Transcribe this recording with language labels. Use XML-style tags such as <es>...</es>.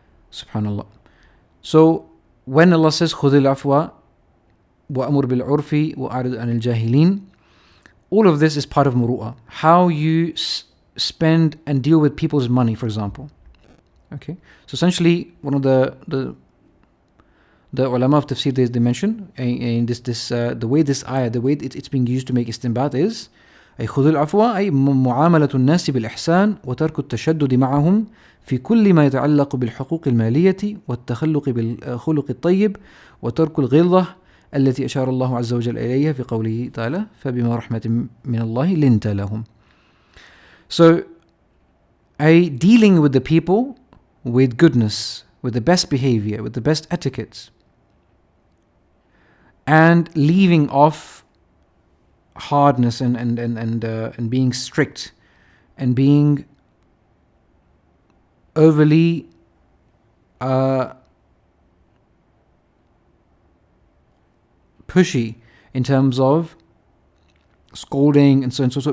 <en>Subhanallah. So when Allah says</en> <ar>خُذِ الْعَفْوَ وَأَمُرْ بِالْعُرْفِ وَأَعْرِضْ عَنِ الْجَاهِلِينَ,</ar> <en>all of this is part of muru'ah. How you spend and deal with people's money, for example. Okay, so essentially one of the ulama of tafsir they mention in this the way this ayah, the way it's being used to make istinbat is</en> <ar>أي خذ العفو أي معاملة الناس بالإحسان وترك التشدد معهم في كل ما يتعلق بالحقوق المالية والتخلق بالخلق الطيب وترك الغلظة التي أشار الله عز وجل إليها في قوله تعالى فبما رحمة من الله لنت لهم.</ar> <en>So dealing with the people with goodness, with the best behavior, with the best etiquettes, and leaving off hardness and being strict and being overly pushy in terms of scolding and so on.</en>